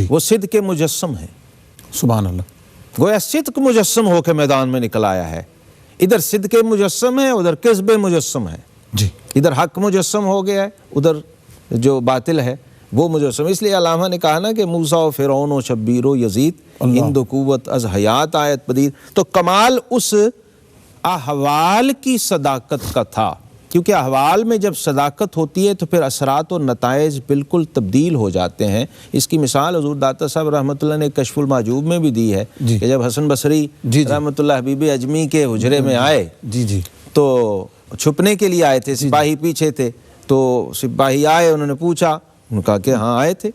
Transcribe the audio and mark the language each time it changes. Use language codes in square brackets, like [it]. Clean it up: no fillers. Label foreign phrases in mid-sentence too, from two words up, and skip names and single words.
[ur] وہ صدق کے مجسم ہے۔ سبحان اللہ۔ گویا صدق مجسم ہو کے میدان میں نکل آیا ہے، ادھر صدق مجسم ہے، ادھر کذب مجسم ہے، جی، ادھر حق مجسم ہو گیا ہے، ادھر جو باطل ہے وہ مجسم۔ اس لیے علامہ نے کہا نا کہ [fa] موسیٰ و فرعون و شبیر و یزید ہند و قوت از حیات آیت پدید، [ur] تو کمال اس احوال کی صداقت کا تھا، کیونکہ احوال میں جب صداقت ہوتی ہے تو پھر اثرات و نتائج بالکل تبدیل ہو جاتے ہیں۔ اس کی مثال حضور داتا صاحب رحمۃ اللہ نے کشف المحجوب میں بھی دی ہے، کہ جب حسن بصری رحمۃ اللہ حبیب اجمی کے حجرے میں آئے، تو چھپنے کے لیے آئے تھے، سپاہی پیچھے تھے، تو سپاہی آئے, انہوں نے پوچھا, انہوں نے کہا کہ ہاں آئے تھے.